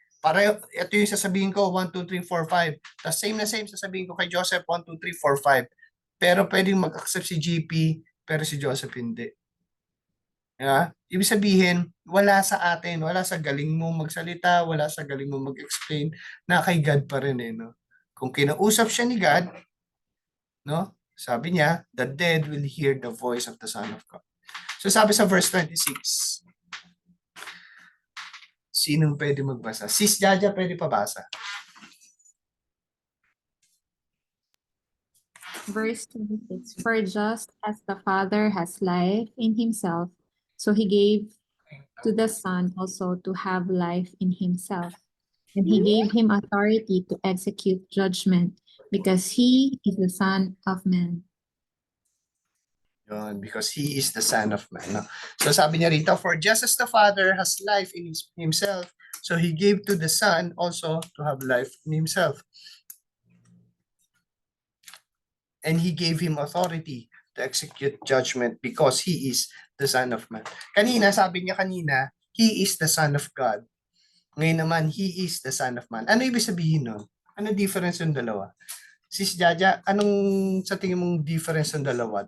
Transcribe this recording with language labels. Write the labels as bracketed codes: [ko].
[tl] Para ito yung sasabihin ko, 1, 2, 3, 4, 5. Tapos same na same, sasabihin ko kay Joseph, 1, 2, 3, 4, 5. Pero pwedeng mag-accept si GP, pero si Joseph hindi. Yeah? Ibig sabihin, wala sa atin, wala sa galing mo magsalita, wala sa galing mo mag-explain, na kay God pa rin eh. No? Kung kinausap siya ni God, no? Sabi niya, [en] the dead will hear the voice of the Son of God. [tl] So sabi sa verse 26, sinong pwede magbasa? Sis Jaja, pwede pabasa. [en] Verse 26, for just as the Father has life in himself, so he gave to the Son also to have life in himself. And he gave him authority to execute judgment, because he is the Son of Man. Yun, because he is the Son of Man. No? So sabi niya rito, for just as the Father has life in himself, so he gave to the Son also to have life in himself. And he gave him authority to execute judgment because he is the Son of Man. [tl] Kanina, sabi niya kanina, [en] he is the Son of God. [tl] Ngayon naman, [en] he is the Son of Man. [tl] Ano ibig sabihin nun? Ano difference yung dalawa? Sis Jaja, anong sa tingin mong difference ng dalawa?